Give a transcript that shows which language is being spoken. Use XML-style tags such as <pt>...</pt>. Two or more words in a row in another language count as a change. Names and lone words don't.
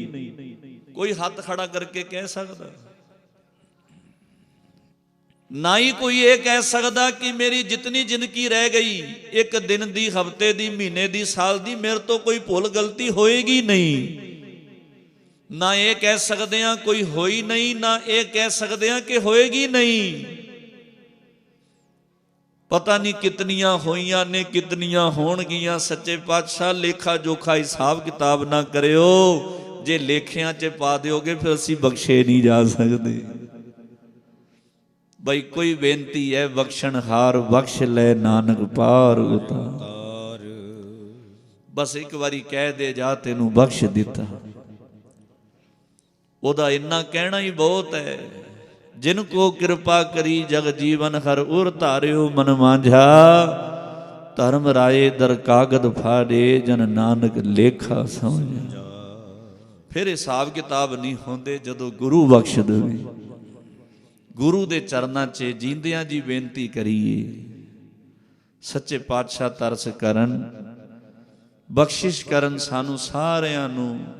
<pa>ਕੋਈ ਹੱਥ ਖੜ੍ਹਾ ਕਰਕੇ ਕਹਿ ਸਕਦਾ?</pa> <hi>ना ही कोई ये कह सकता कि मेरी जितनी जिंदगी रह गई,</hi> <pa>ਇਕ ਦਿਨ ਦੀ, ਹਫ਼ਤੇ ਦੀ, ਮਹੀਨੇ ਦੀ, ਸਾਲ ਦੀ, ਮੇਰੇ ਤੋਂ ਕੋਈ ਭੁੱਲ ਗਲਤੀ ਹੋਏਗੀ ਨਹੀਂ।</pa> <hi>ना ये कह सकते हैं कोई होई नहीं, ना ये कह सकते हैं कि होएगी नहीं।</hi> <pa>ਪਤਾ ਨਹੀਂ ਕਿੰਨੀਆਂ ਹੋਈਆਂ ਨੇ, ਕਿੰਨੀਆਂ ਹੋਣਗੀਆਂ। ਸੱਚੇ ਪਾਤਸ਼ਾਹ ਲੇਖਾ ਜੋਖਾ ਹਿਸਾਬ ਕਿਤਾਬ ਨਾ ਕਰਿਓ, ਜੇ ਲੇਖਿਆਂ 'ਚ ਪਾ ਦੋਗੇ ਫਿਰ ਅਸੀਂ ਬਖ਼ਸ਼ੇ ਨਹੀਂ ਜਾ ਸਕਦੇ। ਬਈ ਕੋਈ ਬੇਨਤੀ ਹੈ ਬਖਸਣਹਾਰ, ਬਖਸਿ ਲੇ ਨਾਨਕ ਪਾਰਿ ਉਤਾਰ। ਬਸ ਇਕ ਵਾਰੀ ਕਹਿ ਦੇ ਜਾ ਤੈਨੂੰ ਬਖ਼ਸ਼ ਦਿੱਤਾ, ਓਦਾ ਇੰਨਾ ਕਹਿਣਾ ਹੀ ਬਹੁਤ ਹੈ। ਜਿਨ ਕਉ ਕ੍ਰਿਪਾ ਕਰੀ ਜਗਜੀਵਨਿ ਹਰਿ ਉਰਿ ਧਾਰਿਓ ਮਨ ਮਾਝਾ, ਧਰਮ ਰਾਇ ਦਰਿ ਕਾਗਦ ਫਾਰੇ, ਜਨ ਨਾਨਕ ਲੇਖਾ ਸਮਝਾ। ਫਿਰ ਹਿਸਾਬ ਕਿਤਾਬ ਨਹੀਂ ਹੁੰਦੇ ਜਦੋਂ ਗੁਰੂ ਬਖ਼ਸ਼ ਦੇਵੇ। ਗੁਰੂ ਦੇ ਚਰਨਾਂ 'ਚ ਜੀਂਦਿਆਂ ਜੀ ਬੇਨਤੀ ਕਰੀਏ, ਸੱਚੇ ਪਾਤਸ਼ਾਹ ਤਰਸ ਕਰਨ, ਬਖ਼ਸ਼ਿਸ਼ ਕਰਨ ਸਾਨੂੰ ਸਾਰਿਆਂ ਨੂੰ।</pa>